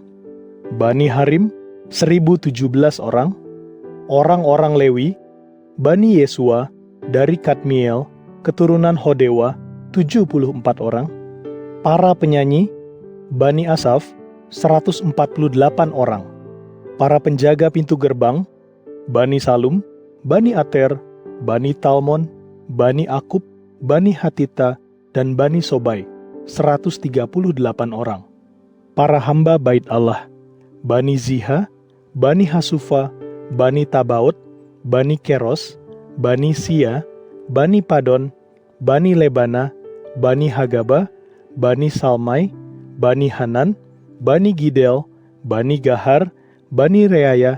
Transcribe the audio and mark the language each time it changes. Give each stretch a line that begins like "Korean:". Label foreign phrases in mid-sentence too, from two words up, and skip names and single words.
Indonesian: Bani Harim, 1.017 orang, orang-orang Lewi, Bani Yesua, dari Kadmiel, keturunan Hodewa, 74 orang, para penyanyi, Bani Asaf, 148 orang, para penjaga pintu gerbang, Bani Salum, Bani Ater, Bani Talmon, Bani Akub, Bani Hatita, dan Bani Sobai, 138 orang. Para hamba bait Allah, Bani Ziha, Bani Hasufa, Bani Tabaot, Bani Keros, Bani Sia, Bani Padon, Bani Lebana, Bani Hagaba, Bani Salmai, Bani Hanan, Bani Gidel, Bani Gahar, Bani Reaya,